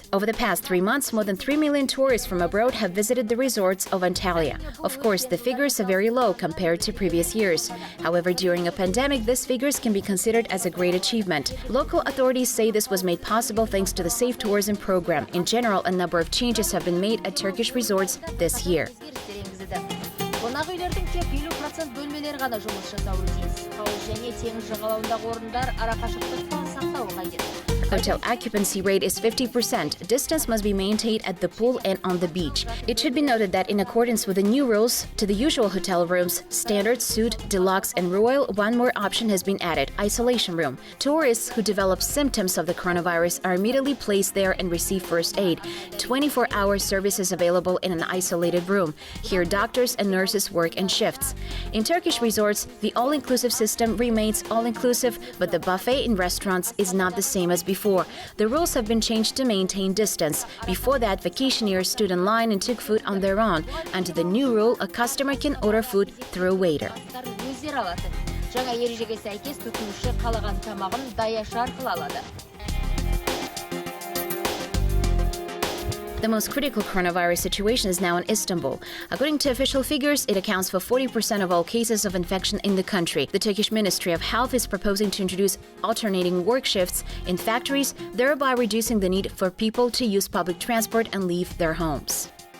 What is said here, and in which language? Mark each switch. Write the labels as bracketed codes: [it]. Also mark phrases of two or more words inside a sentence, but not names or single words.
[en] Over the past 3 months, more than 3 million tourists from abroad have visited the resorts of Antalya. Of course, the figures are very low compared to previous years. However, during a pandemic, these figures can be considered as a great achievement. Local authorities say this was made possible thanks to the Safe Tourism program. In general, a number of changes have been made at Turkish resorts this year. [kk] Қонақ үйлердің тек 50% бөлмелері ғана жұмыс жасауы тиіс. Хауыз және теңіз жағалауындағы орындар арақашықтықты сақтауы қажет. [en] Hotel occupancy rate is 50%. Distance must be maintained at the pool and on the beach. It should be noted that in accordance with the new rules, to the usual hotel rooms, standard, suite, deluxe, and royal, one more option has been added: isolation room. Tourists who develop symptoms of the coronavirus are immediately placed there and receive first aid. 24-hour service is available in an isolated room. Here, doctors and nurses work in shifts. In Turkish resorts, the all-inclusive system remains all-inclusive, but the buffet in restaurants is not the same as before. The rules have been changed to maintain distance. Before that, vacationers stood in line and took food on their own. Under the new rule, a customer can order food through a waiter. [kk] Жаңа ережеге сәйкес тұтынушы қалаған тамағын даяшы арқылы алады. [en] The most critical coronavirus situation is now in Istanbul. According to official figures, it accounts for 40% of all cases of infection in the country. The Turkish Ministry of Health is proposing to introduce alternating work shifts in factories, thereby reducing the need for people to use public transport and leave their homes.